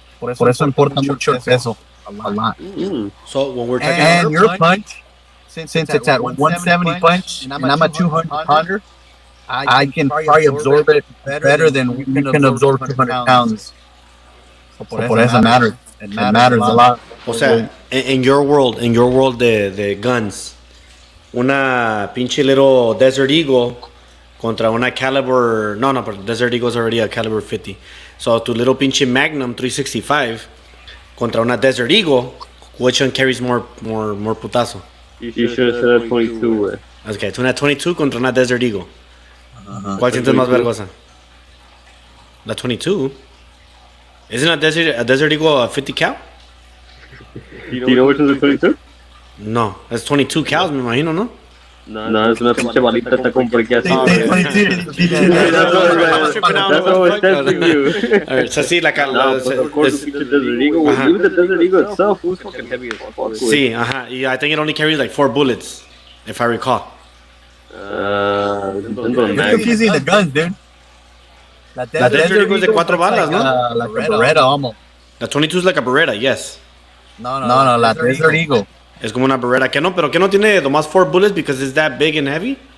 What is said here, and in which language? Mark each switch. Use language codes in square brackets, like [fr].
[es] Por eso importa mucho el peso, [en] a lot. So when we're talking And your punch, since it's at 170 punch, and I'm at 200 pounder, I can probably absorb it better than we can absorb 200 pounds. So [es] por eso [en] matters. It matters a lot. [es] O sea, [en] in your world [es] de [en] guns, [es] una pinche [en] little Desert Eagle [es] contra una [en] caliber, no, but Desert Eagle is already a caliber 50. So [es] tu [en] little [es] pinche [en] Magnum 365 [es] contra una [en] Desert Eagle, which one carries more [es] putazo? [en] You should have said 22, [es] Okay, una 22 contra una Desert Eagle. ¿Cuál sientes más vergosa? La 22? [en] Isn't a Desert Eagle a 50 cal? Do you know which one's the 22? No, it's 22 cows, [es] me imagino, ¿no? No, es una pinche balita, está como por aquí así. [en] That's what was testing you. Alright, so [es] sí, [en] Of course, the Desert Eagle. Even the Desert Eagle itself was fucking heavy as fuck. [es] Sí, [en] yeah, I think it only carries like 4 bullets, if I recall. You're confusing the guns, dude. [es] La Desert Eagle es de 4 balas, ¿no? [en] Like a Beretta, almost. [es] La 22 es [en] like a Beretta, yes. [es] No, la Desert Eagle. Es como una Beretta, que no, pero que no tiene nomás [en] 4 bullets because it's that big and heavy.